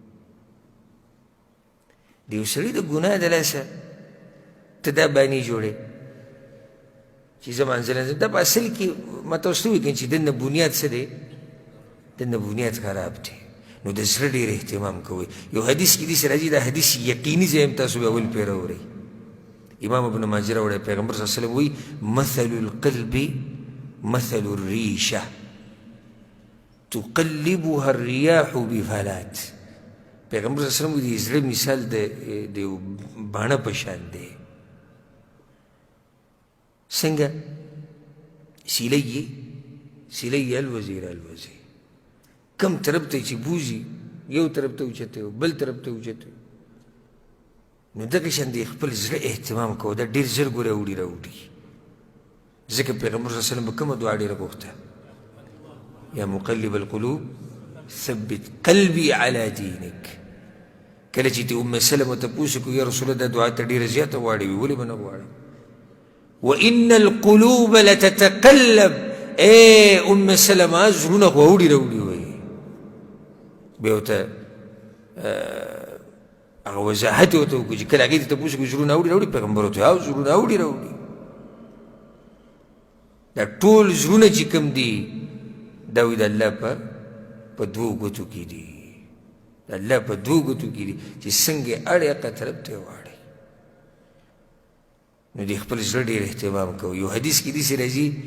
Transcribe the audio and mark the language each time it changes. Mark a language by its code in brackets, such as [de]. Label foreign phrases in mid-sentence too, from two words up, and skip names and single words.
[ps] د یو سړي د ګناه د لاسه ته دا بانې جوړې چې زه منزل نه ځم دا په اصل کې ما ته اوس ووایي چې دننه بنیاد څه دی دننه بنیاد خراب دی نو د زړه ډېر اهتمام کوئ یو حدیث کې داسې راځي دا حدیث یقیني ځای هم تاسو به اول پرې راوړئ امام ابن ماجه راوړی پیغمبر [ar] صلی الله علیه وسلم [ps] وایي [ar] مثل القلب مثل الريشة تقلبها الرياح بفلات [ps] پیغمبر [ar] صلی الله علیه وسلم [ps] د زړه مثال د یو باڼه په شان دی څنګه سیلی الوزیر کم طرف ته چې بوځي یو طرف ته اوچته بل طرف ته اوچته نو دغه شان د خپل زړه اهتمام کوو دا ډېر ژر ګوره اوړي راوړي ذکر پیغمبر [ar] صلی اللہ علیہ وسلم [ps] بکم دعا ډیره غوښته [ar] یا مقلب القلوب ثبت قلبي على دينك [ps] کله چې ته ام سلمه ته پوښتنه کوي [ar] یا رسول الله [ps] دا دعا ته ډیره زیاته غواړي ولې به نه غواړي [ar] وان القلوب لتتقلب [ps] ام سلمه زړونه خو اوړي راوړي وایي بیا ورته هغه وضاحت یې ورته وکړو چې کله هغې ته پوښتنه کوي زړونه اوړي راوړي پیغمبر ورته او زړونه اوړي راوړي دا ټول زړونه چې کوم دي دا وایي د الله په دوو ګوتو کې دي د الله په دوو ګوتو کې دي چې څنګه اړې هغه طرف ته واړئ نو د خپل زړه ډېر اهتمام کوو یو حدیث کې داسې راځي